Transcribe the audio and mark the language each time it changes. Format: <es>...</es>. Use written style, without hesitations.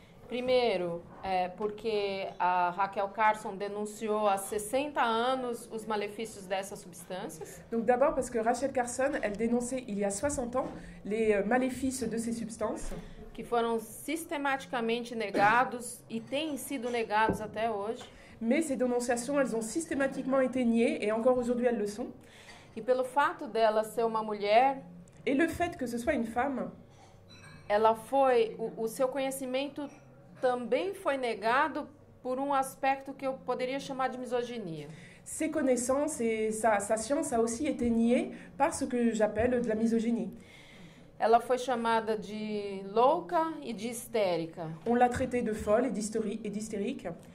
<pt>Primeiro, porque a Raquel Carson denunciou há 60 anos os malefícios dessas substâncias.</pt> <fr>Donc d'abord parce que Rachel Carson, elle dénonçait il y a 60 ans les maléfices de ces substances.</fr> <pt>Que foram sistematicamente negados e têm sido negados até hoje.</pt> <fr>Mais ces dénonciations, elles ont systématiquement été niées et encore aujourd'hui elles le sont.</fr> <pt>E pelo fato dela ser uma mulher,</pt> <fr>et le fait que ce soit une femme,</fr> <pt>ela foi o seu conhecimento também foi negado por aspecto que eu poderia chamar de misoginia.</pt> <fr>Ses connaissances et sa science a aussi été niée par ce que j'appelle de la misogynie.</fr> <pt>Ela foi chamada de louca e de histérica.</pt> <fr>On l'a traitée de folle et d'hystérique.</fr>